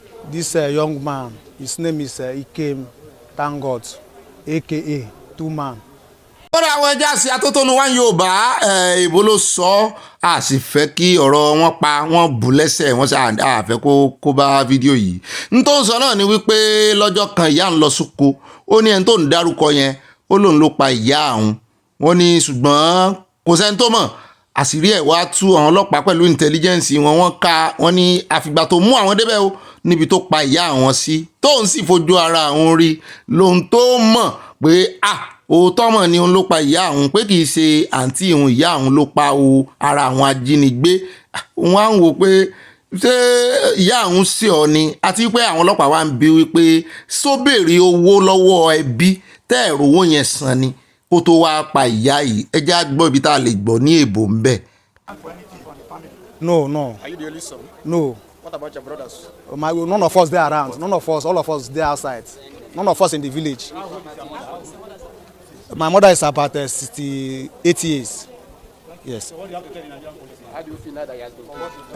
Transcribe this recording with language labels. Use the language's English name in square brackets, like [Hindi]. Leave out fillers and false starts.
[English] This young man, his name is Ikem Tangot, aka Two Man. [Yoruba] ó dá àwọn ẹja sí atótónu wá Yorùbá ìbò ló sọ a sì fẹ́ kí ọ̀rọ̀ wọn pa wọ́n bù lẹ́sẹ̀ wọ́n sì àfẹ́ kó bá fídíò yìí n tó ń sọ náà ni wípé lọ́jọ́ kan ìyá ń lọ sóko ó ní ẹni tó ń dárúkọ yẹn ó lóun ló pa ìyá àwọn wọ́n ní ṣùgbọ́n kò sẹ́ni tó mọ̀ àṣírí ẹ̀ wá tú àwọn ọlọ́pàá pẹ̀lú intelligence wọ́n ní àfìgbà tó mú àwọn débẹ̀ o níbi tó pa ìyá àwọn sí tóun sì fojú ara àwọn rí lóun tó mọ̀ pé òótọ́ mọ̀ ni òun ló pa ìyá àwọn pé kì í ṣe àǹtí òun ìyá àwọn ló pa o ara àwọn ajínigbé wọ́n á ń wò pé ṣé ìyá àwọn sí ọ ni àti pé àwọn ọlọ́pàá wa ń bi wípé sóbèrè owó lọ́wọ́ ẹbí tẹ́ ẹ̀rọ owó yẹn san ni kó tó wá pa ìyá yìí ẹ jẹ́ á gbọ́ ibi tá a lè gbọ́ ní èbó ń bẹ̀. [English] No. Are you the only son? No. What about your brothers? None of us there around. None of us, all of us there outside. None of us in the village. My mother is about 68 years. Yes. So what do you have to tell the Nigerian police? How do you feel now that he has been killed?